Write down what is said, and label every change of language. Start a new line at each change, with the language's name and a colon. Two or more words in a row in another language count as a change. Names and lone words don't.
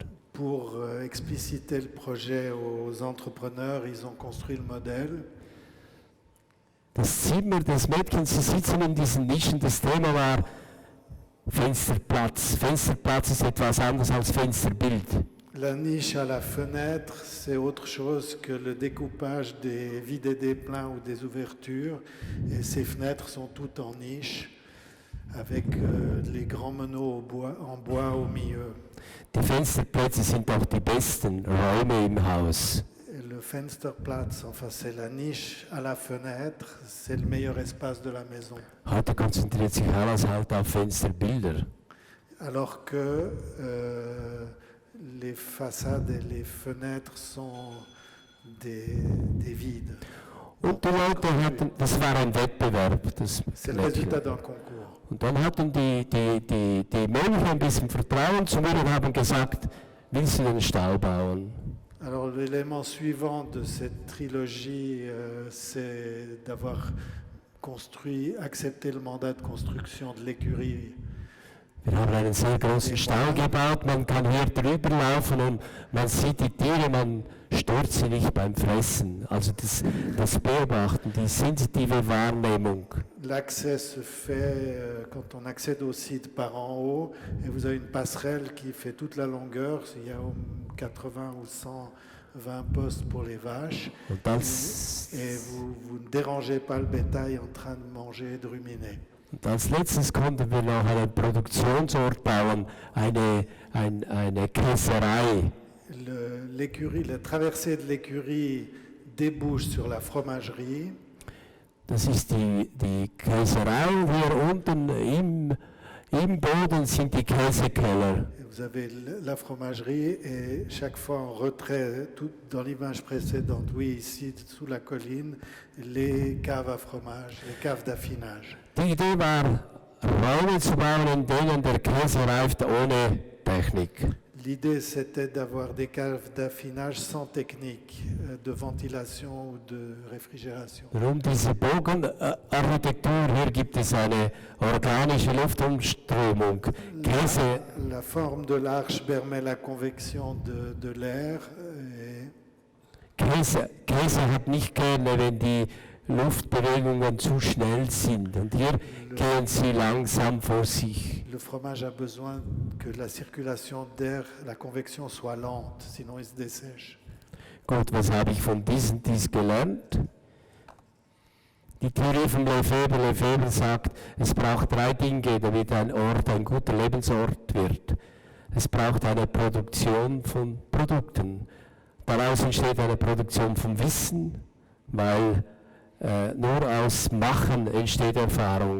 French: Pour expliciter le projet aux entrepreneurs, ils ont construit le modèle.
German: Das Zimmer des Mädchens, sie sitzen in diesen Nischen, das Thema war Fensterplatz. Fensterplatz ist etwas anderes als Fensterbild.
French: La niche à la fenêtre, c'est autre chose que le découpage des vides et des pleins ou des ouvertures. Et ces fenêtres sont toutes en niche, avec les grands meneaux en bois au milieu.
German: Die Fensterplätze sind auch die besten Räume im Haus.
French: Et le Fensterplatz, enfin c'est la niche à la fenêtre, c'est le meilleur espace de la maison.
German: Heute konzentriert sich alles halt auf Fensterbilder.
French: Alors que les façades et les fenêtres sont des vides.
German: Und die Leute hatten, das war ein Wettbewerb, das
French: C'est le résultat d'un concours.
German: Und dann hatten die Mönche ein bisschen Vertrauen zu mir und haben gesagt, willst du den Stall bauen?
French: Alors l'élément suivant de cette trilogie, c'est d'avoir accepté le mandat de construction de l'écurie.
German: Wir haben einen sehr großen Stall gebaut, man kann hier drüber laufen und man sieht die Tiere, man stört sie nicht beim Fressen. Also das Beobachten, die sensitive Wahrnehmung.
French: L'accès se fait quand on accède au site par en haut et vous avez une passerelle qui fait toute la longueur. Il y a 80 ou 120 postes pour les vaches. Et vous ne dérangez pas le bétail en train de manger et de ruminer.
German: Und als letztes konnten wir noch einen Produktionsort bauen, eine Käserei.
French: L'écurie, la traversée de l'écurie débouche sur la fromagerie.
German: Das ist die Käserei und hier unten im Boden sind die Käsekeller.
French: Vous avez la fromagerie et chaque fois en retrait, tout dans l'image précédente, oui, ici sous la colline, les caves à fromage, les caves d'affinage.
German: Die Idee war, Räume zu bauen, in denen der Käse reift ohne Technik.
French: L'idée, c'était d'avoir des caves d'affinage sans technique de ventilation ou de réfrigération.
German: Um diese Bogenarchitektur, hier gibt es eine organische Luftumströmung. Käse,
French: La forme de l'arche permet la convection de l'air.
German: Käse hat nicht gerne, wenn die Luftbewegungen zu schnell sind. Und hier gehen sie langsam vor sich.
French: Le fromage a besoin que la circulation d'air, la convection soit lente, sinon il se dessèche.
German: Gut, was habe ich von dies gelernt? Die Theorie von Lefebvre. Lefebvre sagt, es braucht 3 Dinge, damit ein Ort ein guter Lebensort wird. Es braucht eine Produktion von Produkten. Daraus entsteht eine Produktion von Wissen, weil nur aus Machen entsteht Erfahrung.